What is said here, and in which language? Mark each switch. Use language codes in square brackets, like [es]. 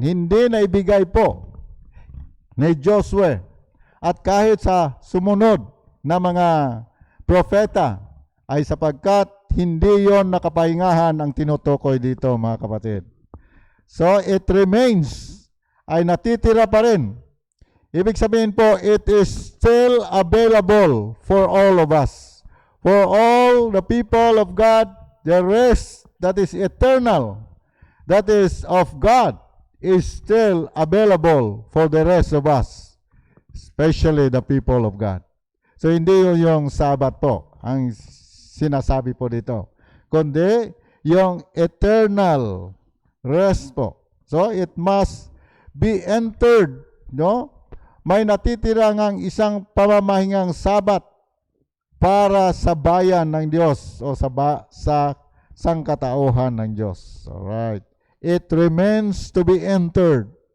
[tl] Hindi na ibigay po ni Josue at kahit sa sumunod na mga propeta ay sapagkat hindi yon nakapahingahan ang tinutukoy dito, mga kapatid. [en] So, it remains, [tl] ay natitira pa rin. Ibig sabihin po, [en] it is still available for all of us. For all the people of God, the rest that is eternal, that is of God, is still available for the rest of us, especially the people of God. [tl] So, hindi yung Sabat po ang sinasabi po dito, kundi yung [en] eternal rest [tl] po. [en] So, it must be entered, no? [tl] May natitira ngang isang pamamahingang Sabat para sa bayan ng Diyos o sa sangkatauhan ng Diyos. [en] Alright. It remains to be entered.